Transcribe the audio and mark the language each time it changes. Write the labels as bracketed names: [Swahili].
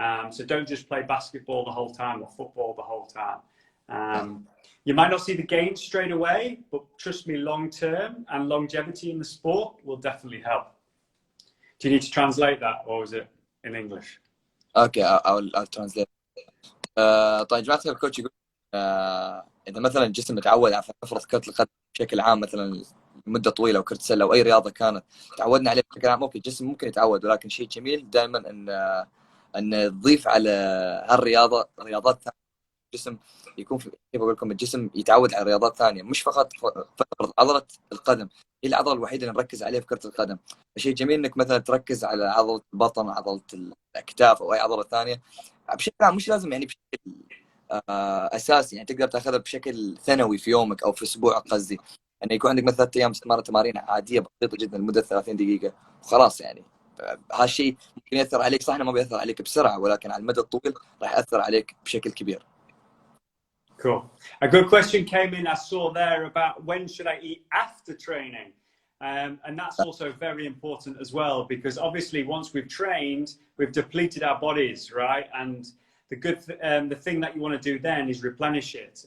[English] So don't just play basketball the whole time or football the whole time. You might not see the gains straight away, but trust me, long term and longevity in the sport will definitely help. Do you need to translate that, or is it in English? Okay, I'll translate. [Arabic] طيب جماعة الكوتش يقول إذا مثلا الجسم متعود على نفرض كرة القدم بشكل عام مثلا مدة طويلة أو كرة السلة أو أي رياضة كانت تعودنا عليه بشكل عام، أوكي الجسم ممكن يتعود، ولكن شيء جميل دائما أن تضيف على هالرياضة رياضات ثانية. الجسم يكون كيف أقول لكم، الجسم يتعود على رياضات ثانية، مش فقط عضلة القدم هي العضلة الوحيدة اللي نركز عليها في كرة القدم. فشيء جميل إنك مثلا تركز على عضلة البطن، عضلة الأكتاف أو أي عضلة ثانية بشكل عام، مش لازم يعني بشكل أساسي، يعني تقدر تاخذها بشكل ثانوي في يومك أو في أسبوع. قصدي أن يكون عندك مثلا 3 أيام تتمرن تمارين عادية بسيطة جدا لمدة 30 دقيقة وخلاص يعني. هالشيء ممكن يأثر عليك، صح إنه ما بيأثر عليك بسرعة، ولكن على المدى الطويل راح يأثر عليك بشكل كبير. [English] Cool. A good question came in, I saw there, about when should I eat after training? And that's also very important as well, because obviously once we've trained, we've depleted our bodies, right? And the thing that you want to do then is replenish it.